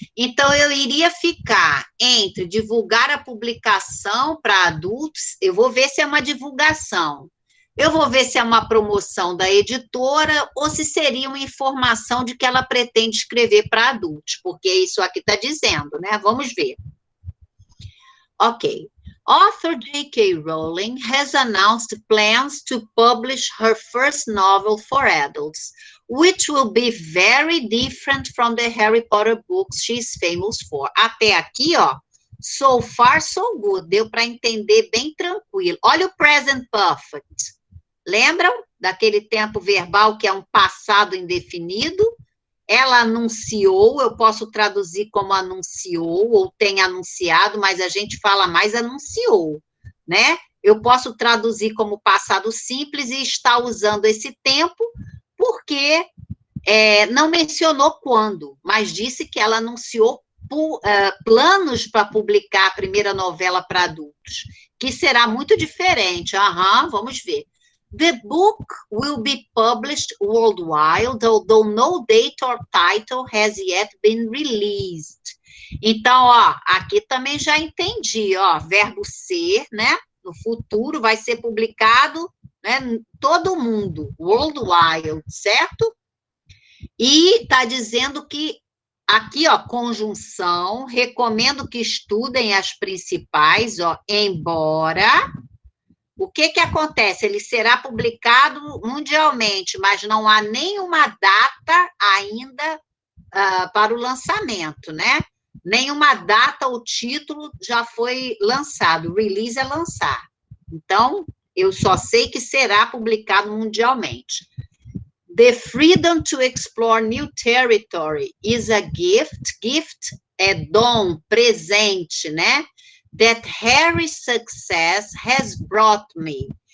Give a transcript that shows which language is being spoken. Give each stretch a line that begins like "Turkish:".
Portuguese: Então, eu iria ficar entre divulgar a publicação para adultos, eu vou ver se é uma divulgação, eu vou ver se é uma promoção da editora, ou se seria uma informação de que ela pretende escrever para adultos, porque isso aqui está dizendo, né? Vamos ver. Ok.
English: Author J.K. Rowling has announced plans to publish her first novel for adults, which will be very different from the Harry Potter books she's famous for.
Portuguese: Até aqui, ó,
English: so far, so good.
Portuguese: Deu para entender bem tranquilo. Olha o present perfect. Lembram daquele tempo verbal que é um passado indefinido? Ela anunciou, eu posso traduzir como anunciou, ou tem anunciado, mas a gente fala mais anunciou, né? Eu posso traduzir como passado simples e está usando esse tempo porque não mencionou quando, mas disse que ela anunciou planos para publicar a primeira novela para adultos, que será muito diferente. Vamos ver.
English: The book will be published worldwide, although no date or title has yet been released.
Portuguese: Então, ó, aqui também já entendi, ó, verbo ser, né? No futuro vai ser publicado, né? Todo mundo, worldwide, certo? E está dizendo que aqui, ó, conjunção, recomendo que estudem as principais, ó, embora. O que acontece? Ele será publicado mundialmente, mas não há nenhuma data ainda para o lançamento, né? Nenhuma data ou título já foi lançado. Release é lançar. Então, eu só sei que será publicado mundialmente.
English: The freedom to explore new territory is a gift.
Portuguese: Gift é dom, presente, né?
English: That Harry's success has brought me.